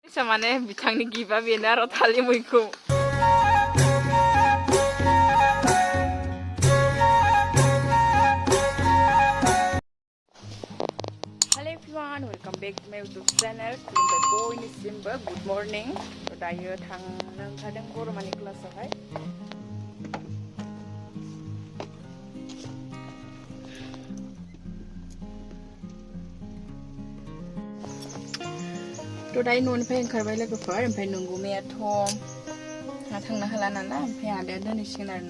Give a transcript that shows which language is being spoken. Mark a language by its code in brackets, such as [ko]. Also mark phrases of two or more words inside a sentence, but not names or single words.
[brx] सानैसो माने बिथांनि गिबा बेनो आरो थालिर मैखुन [en] Hello everyone, welcome back to my YouTube channel. [brx] खुलुमबाय बयनिसिमबो [en] good morning. [brx] दायो थांनो ओंखारदों बर'मानि क्लासावहाय. दायो न'निफ्राय ओंखारबाय लोगोफोर ओमफ्राय नंगुमैयाथ' थांनो हाला नालाय ओमफ्राय आदाया दोनहैसिगोन आरोना